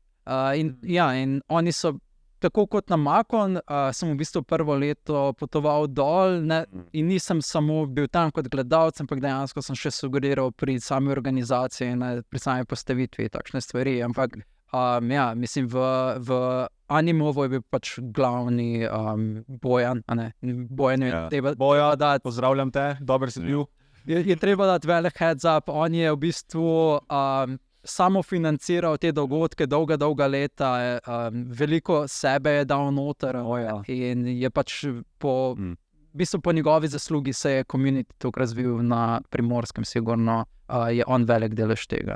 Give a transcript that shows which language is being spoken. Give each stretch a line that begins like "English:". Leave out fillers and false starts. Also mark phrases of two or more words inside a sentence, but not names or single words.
Slovenian: In oni so, tako kot na Makon, sem v bistvu prvo leto potoval dol, ne, in nisem samo bil tam kot gledalec, ampak dejansko sem še sugeriral pri sami organizaciji, ne, pri sami postavitvi takšne stvari. Ampak mislim, v Animovo je bil pač glavni Bojan, a ne, Bojan je treba Boja, dati. pozdravljam te, dober si bil. Je treba dati velik
English: heads up,
Slovenian: on je v bistvu samo financiral te dogodke dolga leta, veliko sebe je dal noter in je pač v bistvu po njegovi zaslugi se je community tukaj razvil na Primorskem, sigurno je on velik delež tega.